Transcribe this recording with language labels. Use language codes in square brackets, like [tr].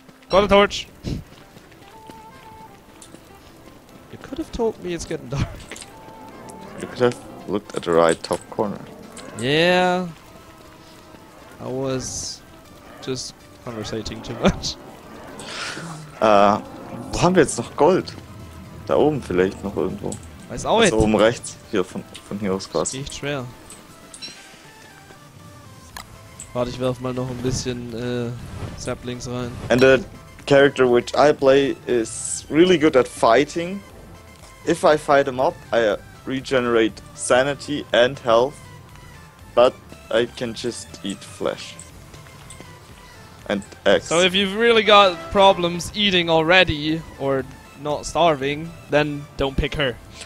[en] Got a torch. You could have told me it's getting dark. You could have looked at the right top corner. Yeah. I was just conversating too much. [de] Wo haben wir jetzt noch Gold? Da oben vielleicht noch irgendwo. Weiß auch nicht. Also oben rechts, hier von hier aus quasi. Echt schwer. Warte, ich werf mal noch ein bisschen Saplings rein. [en] And the character which I play is really good at fighting. If I fight a mob, I regenerate sanity and health. but I can just eat flesh. And eggs. So if you've really got problems eating already, or not starving, then don't pick her.